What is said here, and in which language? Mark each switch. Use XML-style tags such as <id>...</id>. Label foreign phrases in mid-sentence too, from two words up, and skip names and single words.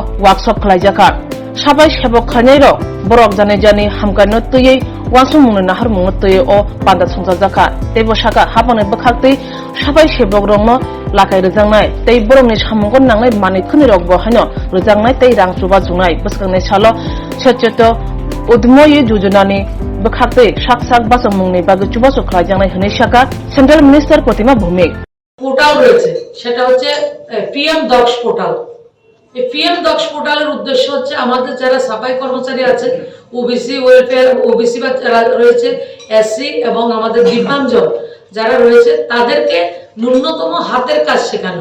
<trp>workshop Kalaijaka Sabai Sebok Khanero Borok Jani Hamkano Tuye Wansumung Nahar Mung Tuye o Panda Somsajaka Tebo Shaka Habane Bakhakti Sabai Sebok Romo Lakai Rejangnai Tei Borokni Samungon Nangnai Mani Khunirok Bohano Rejangnai Tei Rang Suba Jungnai Bwskangnai Salo Swrangchati Udmoye Yojanani Bakhakti Sak Basangmungni Bagi Chubasu Khlajangnai Hne Shaka</trp> <en>Central Minister</en> <trp>Koktwma Bumi</trp> <bn>পোর্টাল রয়েছে সেটা হচ্ছে পিএম দক্ষ পোর্টাল। এই পিএম দক্ষ পোর্টালের উদ্দেশ্য হচ্ছে আমাদের যারা সাফাই কর্মচারী আছে ওবিসি ওয়েলফেয়ার ওবিসি বা যারা রয়েছে এসসি এবং আমাদের দিব্যাঙ্গজন যারা রয়েছে তাদেরকে ন্যূনতম হাতের কাজ শেখানো।</bn>